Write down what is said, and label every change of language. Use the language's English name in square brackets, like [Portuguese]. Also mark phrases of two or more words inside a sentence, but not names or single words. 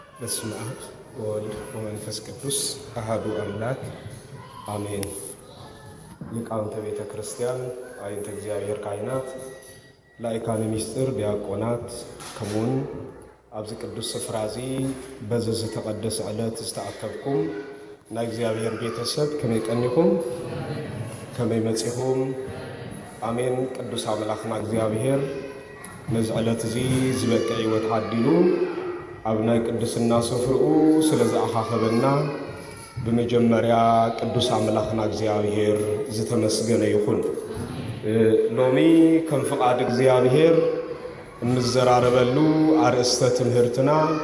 [Geez] በስመ አብ ወወልድ ወመንፈስ ቅዱስ አሐዱ አምላክ አሜን። ሊቃውንተ ቤተ ክርስቲያን፣ አይንተ እግዚአብሔር ካህናት፣ ላይካነ ምስጢር ዲያቆናት [Tigrinya] ከሙን ኣብዚ ቅዱስ ስፍራ እዚ በዚ ዝተቀደሰ ዕለት ዝተኣከብኩም ናይ እግዚአብሔር ቤተሰብ ከመይ ቀኒኹም ከመይ መጺኹም? አሜን። ቅዱስ አምላክና እግዚአብሔር ነዚ ዕለት እዚ ዝበቅዕ ሕይወት ዓዲሉ ኣብ ናይ ቅድስና ስፍርኡ ስለዝኣኻኸበና በመጀመሪያ ቅዱስ አምላክና እግዚአብሔር ዝተመስገነ ይኹን። ሎሚ ከም ፍቃድ እግዚአብሔር እንዘራረበሉ አርእስተ ትምህርትና